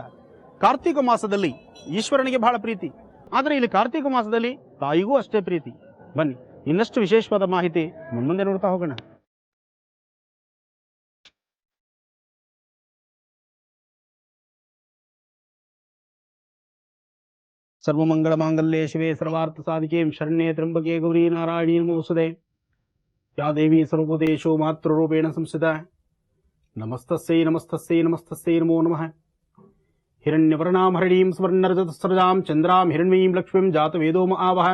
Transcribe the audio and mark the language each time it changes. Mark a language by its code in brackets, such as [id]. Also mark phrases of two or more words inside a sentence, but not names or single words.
[kn] ಕಾರ್ತಿಕ ಮಾಸದಲ್ಲಿ ಈಶ್ವರನಿಗೆ ಬಹಳ ಪ್ರೀತಿ, ಆದರೆ ಇಲ್ಲಿ ಕಾರ್ತಿಕ ಮಾಸದಲ್ಲಿ ತಾಯಿಗೂ ಅಷ್ಟೇ ಪ್ರೀತಿ. ಬನ್ನಿ ಇನ್ನಷ್ಟು ವಿಶೇಷವಾದ ಮಾಹಿತಿ ಮುಂದೆ ನೋಡ್ತಾ ಹೋಗೋಣ. [sa] ಸರ್ವಮಂಗಳ ಮಾಂಗಲ್ಯೆ ಶಿವೆ ಸರ್ವಾರ್ಥ ಸಾಧಿಕೆ ಶರಣ್ಯೆ ತ್ರ್ಯಂಬಕೆ ಗೌರಿ ನಾರಾಯಣಿ ನಮೋಸ್ತುತೆ. ಯಾ ದೇವಿ ಸರ್ವಭೂತೇಷು ಮಾತೃರೂಪೇಣ ಸಂಸ್ಥಿತ. ನಮಸ್ತಸ್ಯೈ ನಮಸ್ತಸ್ಯೈ ನಮಸ್ತಸ್ಯೈ ನಮೋ ನಮಃ. ಹಿರಣ್ಯವರ್ಣಾಂ ಹರಿಣೀಂ ಸ್ವರ್ಣರಜತಸ್ರಜಾಂ ಚಂದ್ರಾಂ ಹಿರಣ್ಮಯೀಂ ಲಕ್ಷ್ಮೀಂ ಜಾತವೇದೋ ಆವಹ.